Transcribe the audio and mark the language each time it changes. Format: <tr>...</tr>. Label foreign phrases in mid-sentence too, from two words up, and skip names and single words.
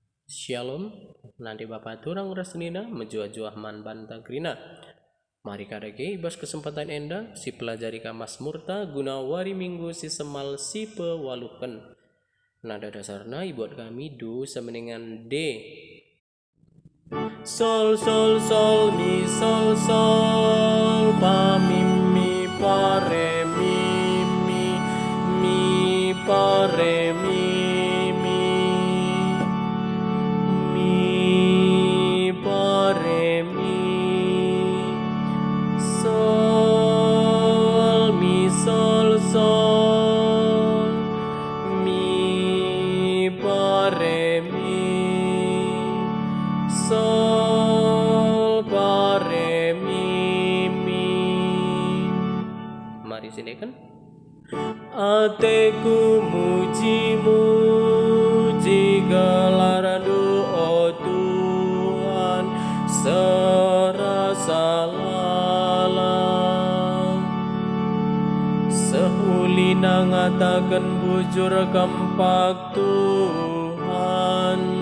<btx>Shalom, nanti Bapak turang resnina menjuah-juah man banta grina. Mari kadake ibas kesempatan endang si pelajari kamas murta guna wari minggu si semal si pewalukan. Nada dasarna buat kami do semeningan D. Sol sol sol mi sol sol pa mi pa re mi pa re mi pa re mi sol mi sol sol mi pa re mi sol pa re mi. Mari sinekan. Ateku muji gelar-Mu oh Tuhan serasa lalang sehulina ngatakan bujur kempak Tuhan</btx>